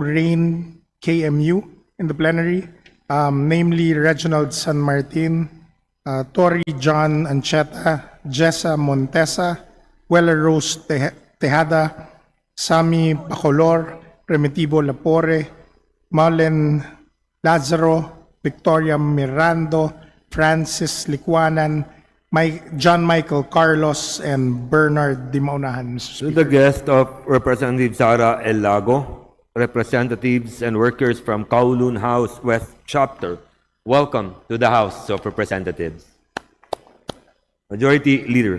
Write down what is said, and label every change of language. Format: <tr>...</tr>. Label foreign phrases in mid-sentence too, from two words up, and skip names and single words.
<en>Rain KMU in the plenary, namely Reginald San Martin, Tori John Ancheta, Jessa Montesa, Weller Rose Tejada, Sami Bacolor, Primitivo Lapore, Marlen Lazaro, Victoria Mirando, Francis Licuanan, John Michael Carlos, and Bernard Dimaunahan, Mr. To Speaker. the guest of Representative Sara El Lago, representatives and workers from Kowloon House West Chapter, welcome to the House of Representatives. Majority Leader.</en>